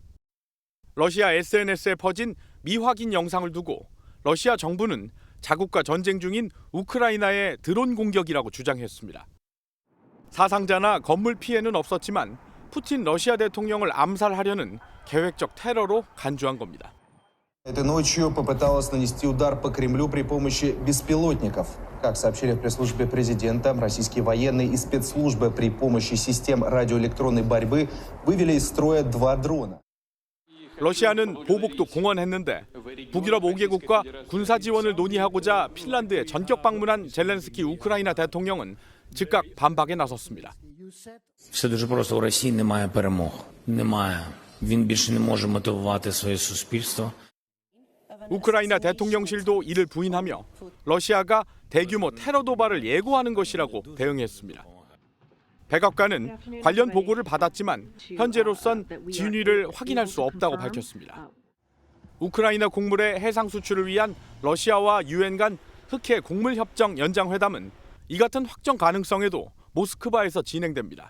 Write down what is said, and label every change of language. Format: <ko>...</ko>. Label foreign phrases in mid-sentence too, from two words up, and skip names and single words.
<ko>러시아 SNS에 퍼진 미확인 영상을 두고 러시아 정부는 자국과 전쟁 중인 우크라이나의 드론 공격이라고 주장했습니다. 사상자나 건물 피해는 없었지만 푸틴 러시아 대통령을 암살하려는 계획적 테러로 간주한 겁니다.</ko> <ru>Этой ночью попыталась нанести удар по Кремлю при помощи беспилотников. Как сообщили в пресс-службе президента, российские военные и спецслужбы при помощи систем радиоэлектронной борьбы вывели из строя 2 дрона.</ru> <ko>러시아는 보복도 공언했는데 북유럽 5개국과 군사 지원을 논의하고자 핀란드에 전격 방문한 젤렌스키 우크라이나 대통령은 즉각 반박에 나섰습니다.</ko> <uk>Все дуже просто. У Росії немає перемог. Немає. Він більше не може мотивувати своє суспільство.</uk> <ko>우크라이나 대통령실도 이를 부인하며 러시아가 대규모 테러 도발을 예고하는 것이라고 대응했습니다. 백악관은 관련 보고를 받았지만 현재로선 진위를 확인할 수 없다고 밝혔습니다. 우크라이나 곡물의 해상 수출을 위한 러시아와 유엔 간 흑해 곡물 협정 연장 회담은 이 같은 확정 가능성에도 모스크바에서 진행됩니다.</ko>